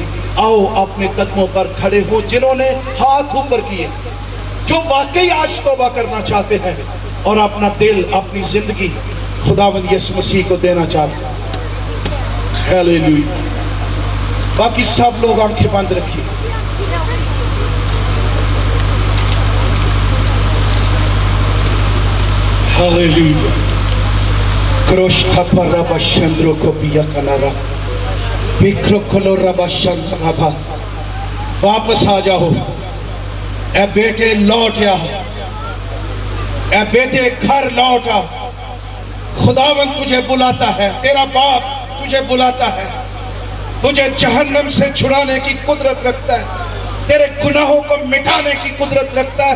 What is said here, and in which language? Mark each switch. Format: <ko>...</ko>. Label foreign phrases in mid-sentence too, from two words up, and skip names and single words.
<ur>آؤ اپنے قدموں پر کھڑے ہو جنہوں نے ہاتھ اوپر کیے، جو واقعی آج توبہ کرنا چاہتے ہیں اور اپنا دل، اپنی زندگی خداوند یسوع مسیح کو دینا چاہتے ہیں۔ ہیلیلویا۔ باقی سب لوگ آنکھیں بند رکھیے۔ ہالیلویا۔ کروشتا پر ربا شندرو کو بیا کنارا بکرو کلو ربا شندر ربا۔ واپس آ جاؤ اے بیٹے، لوٹ آ، اے بیٹے گھر لوٹ آ۔ خداوند تجھے بلاتا ہے، تیرا باپ تجھے بلاتا ہے، تجھے جہنم سے چھڑانے کی قدرت رکھتا ہے، تیرے گناہوں کو مٹانے کی قدرت رکھتا ہے۔</ur>